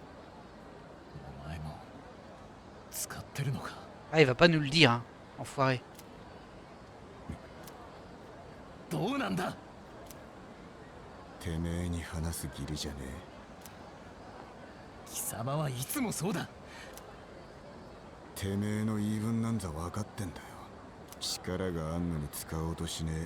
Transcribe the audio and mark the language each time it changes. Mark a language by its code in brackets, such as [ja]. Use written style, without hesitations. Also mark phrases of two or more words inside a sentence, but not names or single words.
[ja] お前も使ってるのか [fr] Ah il va pas nous le dire, hein, enfoiré. [ja] どうなんだてめえに話す義理じゃね貴様はいつもそうだえ。てめえの言い分なんざ分かってんだよ。力があんのに使おうとしねえ。